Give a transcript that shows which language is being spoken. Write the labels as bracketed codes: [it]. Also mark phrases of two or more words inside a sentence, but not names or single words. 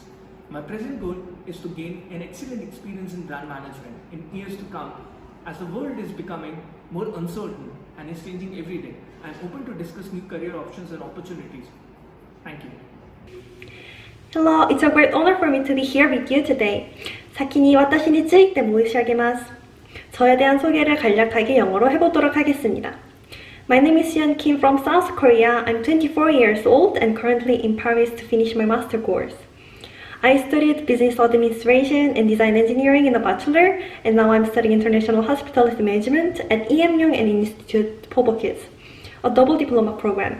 [en] My present goal is to gain an excellent experience in brand management in years to come. As the world is becoming more uncertain and is changing every day, I am open to discuss new career options and opportunities. Thank you. Hello, it's a great honor for me to be here with you today. [ja] 先に私について申し上げます. [ko] 저에 대한 소개를 간략하게 영어로 해보도록 하겠습니다. [en] My name is Yeon Kim from South Korea. I'm 24 years old and currently in Paris to finish my master course. I studied business administration and design engineering in a bachelor, and now I'm studying international hospitality management at EM and Institute Kids, a double diploma program.